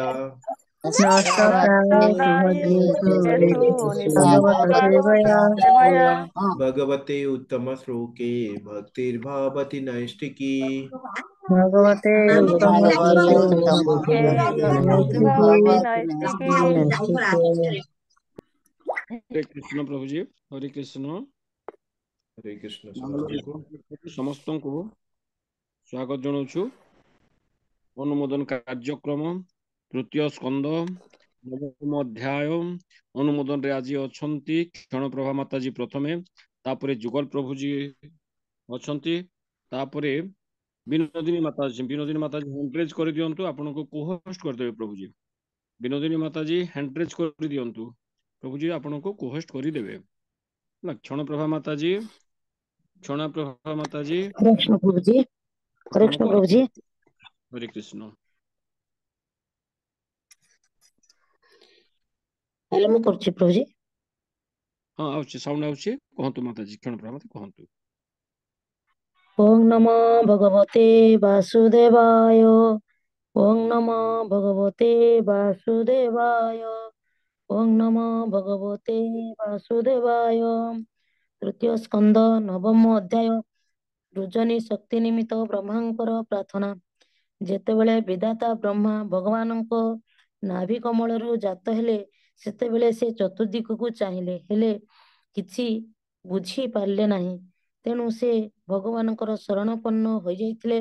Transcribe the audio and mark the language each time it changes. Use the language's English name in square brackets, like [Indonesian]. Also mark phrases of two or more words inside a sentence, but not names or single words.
[Sanskrit] नष्टप्रायेषु भद्रेषु नष्टप्रायेषु नित्यं भगवत भागवत सेवया सेवया। भगवते उत्तमश्लोके भक्तिर्भवति नैष्टिकी भगवते उत्तमश्लोके के भक्तिर्भवति भक्तिर्भवति नैष्टिकी। नैष्टिके। [Hindi] हरे कृष्ण प्रभु जी हरे कृष्ण हरे कृष्ण मंगल सुधाजी [Odia] ସମସ୍ତଙ୍କୁ ସ୍ୱାଗତ ଜଣାଉଛୁ ଅନୁମୋଦନ କାର୍ଯ୍ୟକ୍ରମ ତୃତୀୟ ସ୍କନ୍ଧ ନବମ ଅଧ୍ୟାୟ ଅନୁମୋଦନରେ ଆଜି ଅଛନ୍ତି କ୍ଷଣପ୍ରଭା ମାତାଜୀ ପ୍ରଥମେ ତାପରେ ଯୁଗଲ ପ୍ରଭୁଜୀ ଅଛନ୍ତି ତାପରେ ବିନୋଦିନୀ ମାତାଜୀ ହ୍ୟାଣ୍ଡରେଜ କରିଦିଅନ୍ତୁ ଆପଣଙ୍କୁ କୋହୋଷ୍ଟ କରିଦେବେ ପ୍ରଭୁଜୀ ବିନୋଦିନୀ ମାତାଜୀ ହ୍ୟାଣ୍ଡରେଜ କରିଦିଅନ୍ତୁ ପ୍ରଭୁଜୀ ଆପଣଙ୍କୁ କୋହୋଷ୍ଟ କରିଦେବେ ନା କ୍ଷଣପ୍ରଭା ମାତାଜୀ [Hindi] कृष्ण प्रभु जी कृष्ण [Odia] ଆପଣଙ୍କୁ [Hindi] प्रभु जी [Odia] ହରେ କୃଷ୍ଣ हेलो ମୁଁ କରୁଛି ପ୍ରଭୁ जी ହଁ ଆଉଛି ସାଉଣ୍ଡ ଆଉଛି କୁହନ୍ତୁ ମାତାଜୀ କ୍ଷଣପ୍ରଭା ମାତା କୁହନ୍ତୁ [Sanskrit] ओम नमो भगवते वासुदेवाय ओम नमो भगवते वासुदेवाय ओम नमो भगवते वासुदेवाय [Odia] ତୃତୀୟ ସ୍କନ୍ଧ ନବମ ଅଧ୍ୟାୟ ରୁଜନୀ ଶକ୍ତି ନିମିତ୍ତ ବ୍ରହ୍ମାଙ୍କର ପ୍ରାର୍ଥନା ଯେତେବେଳେ ବିଧାତା ବ୍ରହ୍ମା ଭଗବାନଙ୍କ ନାଭି କମଳରୁ ଜାତ ହେଲେ ସେତେବେଳେ ସେ ଚତୁର୍ଦିଗକୁ ଚାହିଁଲେ ହେଲେ କିଛି ବୁଝି ପାରିଲେ ନାହିଁ ତେଣୁ ସେ ଭଗବାନଙ୍କର ଶରଣାପନ୍ନ ହୋଇଯାଇଥିଲେ